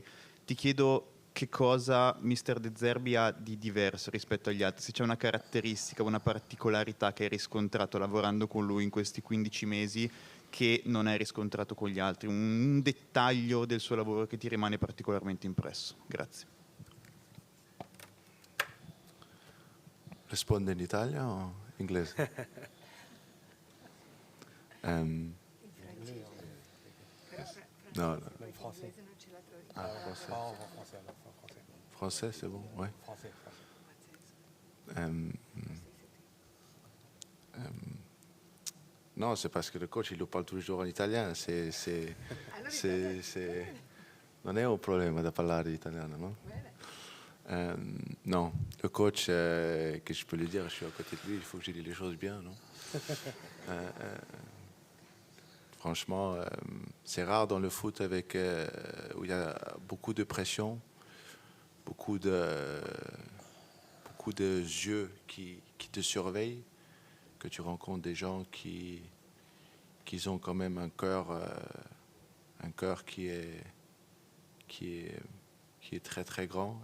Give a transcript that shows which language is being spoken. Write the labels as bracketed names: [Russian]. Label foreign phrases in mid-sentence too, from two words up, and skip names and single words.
[Italian] Ti chiedo che cosa mister De Zerbi ha di diverso rispetto agli altri, se c'è una caratteristica, una particolarità che hai riscontrato lavorando con lui in questi 15 mesi che non hai riscontrato con gli altri, un dettaglio del suo lavoro che ti rimane particolarmente impresso. Grazie. Rispondo in Italia o inglese? No. [French] Français. Français, c'est bon, ouais. Français. Non, c'est parce que le coach, il nous parle toujours en italien. [Italian] Non è un problema da parlare italiano, no? [French] Non, le coach, que je peux lui dire, je suis à côté de lui, il faut que je dise les choses bien, non? Franchement, c'est rare dans le foot où il y a beaucoup de pression, beaucoup beaucoup de yeux qui te surveillent, que tu rencontres des gens qui ont quand même un cœur qui est très très grand.